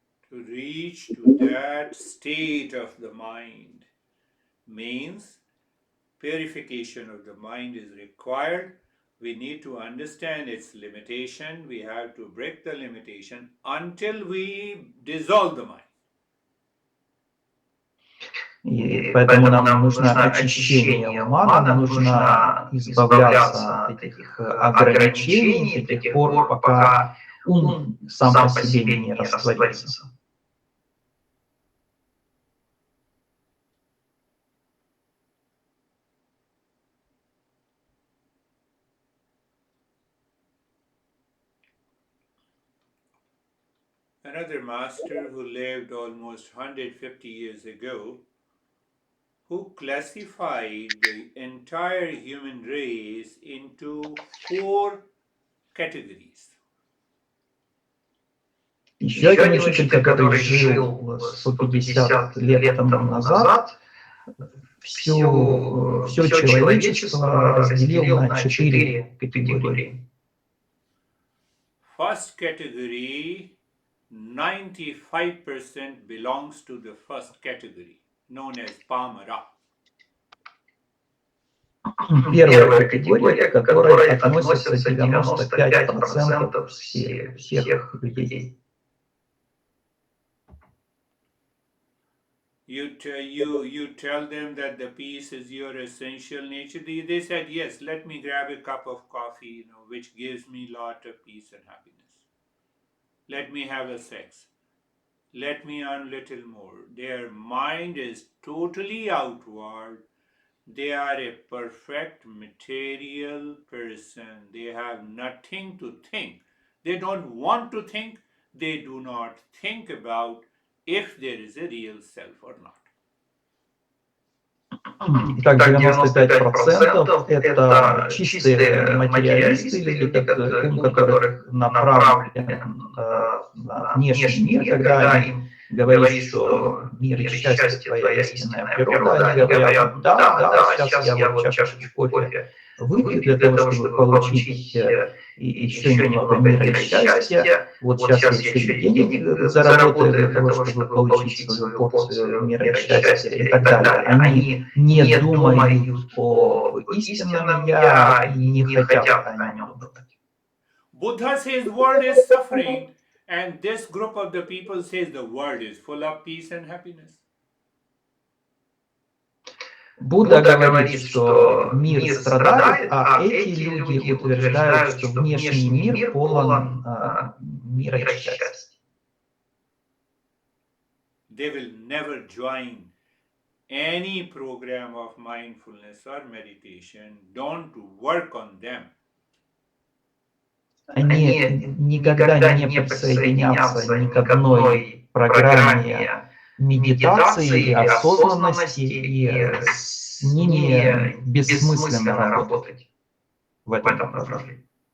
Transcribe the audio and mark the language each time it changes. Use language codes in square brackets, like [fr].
[en] To reach to that state of the mind means purification of the mind is required. We need to understand its limitation. We have to break the limitation until we dissolve the mind. [ru] И поэтому нам нужно очищение ума, нам нужно избавляться от этих ограничений до тех пор, пока ум сам по себе не растворится. [en] Another master who lived almost 150 years ago, who classified the entire human race into 4 categories. [ru] Еще один учитель, который жил 150 лет тому назад, все человечество разделил на 4 категории. [en] First category, 95% belongs to the first category, known as Pamara. [ru] Первая категория, к которой относятся 95% всех людей. [en] You tell them that the peace is your essential nature. They said, yes, let me grab a cup of coffee, which gives me a lot of peace and happiness. Let me have a sex. Let me earn little more. Their mind is totally outward. They are a perfect material person. They have nothing to think. They don't want to think. They do not think about if there is a real self or not. [ru] Итак, 95% это чистые материалисты, люди, ум которых направлен на внешний мир, когда им говорят, что мир и счастье — твоя истинная природа, они говорят: да, сейчас я вот чашечку кофе выпью для того, чтобы получить еще немного мира и счастья. Вот сейчас я еще денег заработаю для того, чтобы получить свою порцию мира и счастья и так далее. Они не думают о истинном я и не хотят о нем думать. [en] Buddha says world is suffering, and this group of the people says the world is full of peace and happiness. [ru] Будда говорит, что мир страдает, а эти люди утверждают, что внешний мир полон мира и счастья. [en] They will never join any program of mindfulness or meditation. Don't work on them. [ru] Они никогда не присоединятся ни к одной программе медитации и осознанности, и с ними бессмысленно работать в этом направлении.